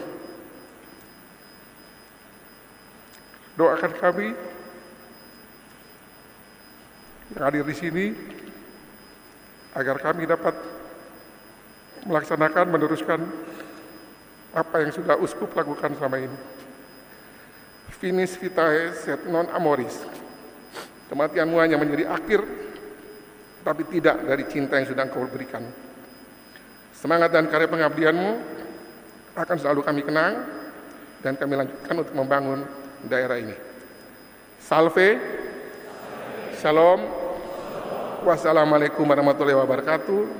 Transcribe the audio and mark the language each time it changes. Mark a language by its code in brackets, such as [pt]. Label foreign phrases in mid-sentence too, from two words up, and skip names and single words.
[id] Doakan kami yang hadir di sini agar kami dapat melaksanakan, meneruskan apa yang sudah Uskup lakukan selama ini. [la] Finis vitae sed non amoris. [id] Kematianmu hanya menjadi akhir, tapi tidak dari cinta yang sudah Engkau berikan. Semangat dan karya pengabdianmu akan selalu kami kenang, dan kami lanjutkan untuk membangun daerah ini. [ar] Salve, Shalom, والسلام عليكم ورحمة الله وبركاته.